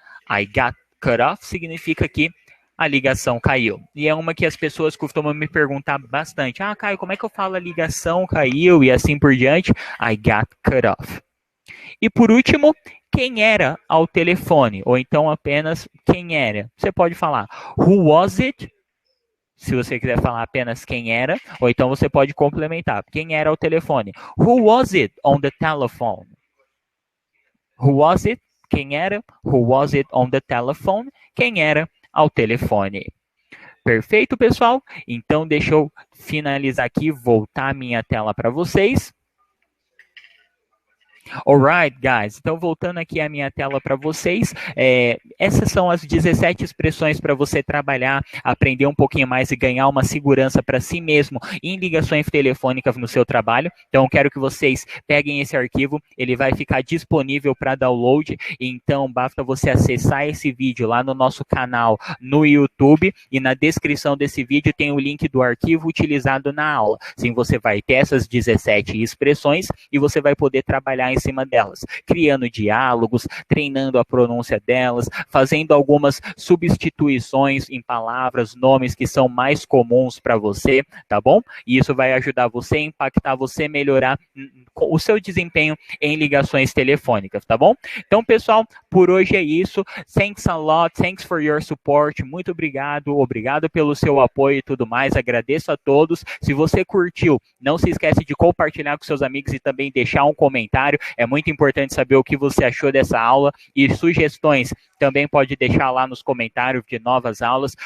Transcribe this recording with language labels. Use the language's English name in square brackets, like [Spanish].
[English] I got cut off [Portuguese] significa que a ligação caiu. E é uma que as pessoas costumam me perguntar bastante. Ah, Caio, como é que eu falo a ligação caiu e assim por diante? [English] I got cut off. [Portuguese] E por último, quem era ao telefone? Ou então apenas quem era? Você pode falar [English] who was it? [Portuguese] Se você quiser falar apenas quem era. Ou então você pode complementar. Quem era ao telefone? [English] Who was it on the telephone? Who was it? [Portuguese] Quem era? [English] Who was it on the telephone? [Portuguese] Quem era ao telefone? Perfeito, pessoal? Então, deixa eu finalizar aqui, voltar a minha tela para vocês. [English] Alright, guys. [Portuguese] Então, voltando aqui a minha tela para vocês, essas são as 17 expressões para você trabalhar, aprender um pouquinho mais e ganhar uma segurança para si mesmo em ligações telefônicas no seu trabalho. Então, quero que vocês peguem esse arquivo, ele vai ficar disponível para download, então basta você acessar esse vídeo lá no nosso canal no YouTube e na descrição desse vídeo tem o link do arquivo utilizado na aula. Sim, você vai ter essas 17 expressões e você vai poder trabalhar em cima delas, criando diálogos, treinando a pronúncia delas, fazendo algumas substituições em palavras, nomes que são mais comuns para você, tá bom? E isso vai ajudar você a impactar você, melhorar o seu desempenho em ligações telefônicas, tá bom? Então, pessoal, por hoje é isso. [English] Thanks a lot, thanks for your support. [Portuguese] Muito obrigado pelo seu apoio e tudo mais. Agradeço a todos. Se você curtiu, não se esquece de compartilhar com seus amigos e também deixar um comentário. É muito importante saber o que você achou dessa aula e sugestões também pode deixar lá nos comentários de novas aulas.